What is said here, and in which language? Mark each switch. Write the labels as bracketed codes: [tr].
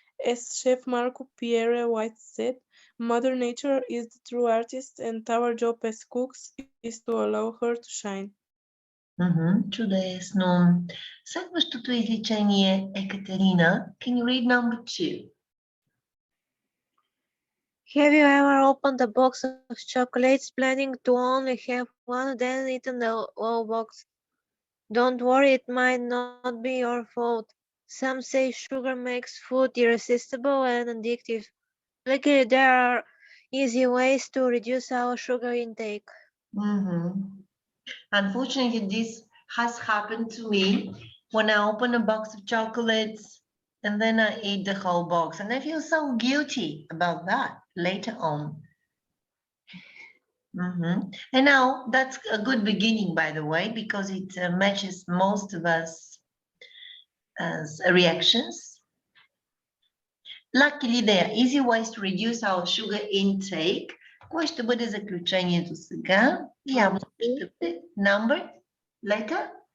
[en] As Chef Marco Pierre White said, Mother Nature is the true artist and our job as cooks is to allow her to shine. [bg] Чудесно. Следващото изречение е Катерина. [en] Can you read number 2? Have you ever opened a box of chocolates planning to only have one, then eaten the whole box? Don't worry, it might not be your fault. Some say sugar makes food irresistible and addictive. Luckily, there are easy ways to reduce our sugar intake. Unfortunately, this has happened to me when I open a box of chocolates and then I eat the whole box. And I feel so guilty about that later on. And now that's a good beginning, by the way, because it matches most of us as reactions. Luckily, there are easy ways to reduce our sugar intake. [bg] Кое ще бъде заключението сега? Явно ще бъде [en] number, letter?